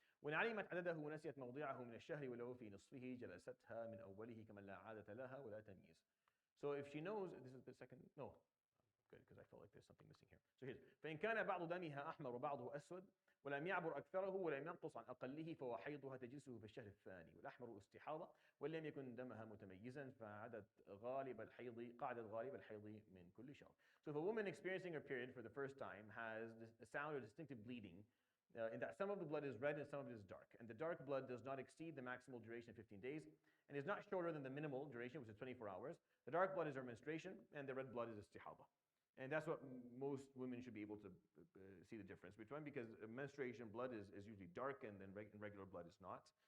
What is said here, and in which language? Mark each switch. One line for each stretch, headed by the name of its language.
Arabic: وإن علمت عدده ونسيت موضعه من الشهر ولو في نصفه جلستها من أوله كما لا عادة لها ولا تمييز.
English: So if she knows, this is the second, no, good, because I felt like there's something missing here. So here's,
Arabic: فإن كان بعض دمها أحمر وبعضه أسود ولم يعبر أكثره ولم ينقص عن أقله فهو حيضها تجلسه في الشهر الثاني والأحمر استحاضة ولم يكن دمها متميزا فعدد غالب الحيض قاعدة غالب الحيض من كل شهر.
English: So if a woman experiencing her period for the first time has a sound or distinctive bleeding, in that some of the blood is red and some of it is dark, and the dark blood does not exceed the maximal duration of 15 days and is not shorter than the minimal duration, which is 24 hours. The dark blood is her menstruation, and the red blood is istihada. And that's what most women should be able to see the difference between, because menstruation blood is usually dark and then regular blood is not.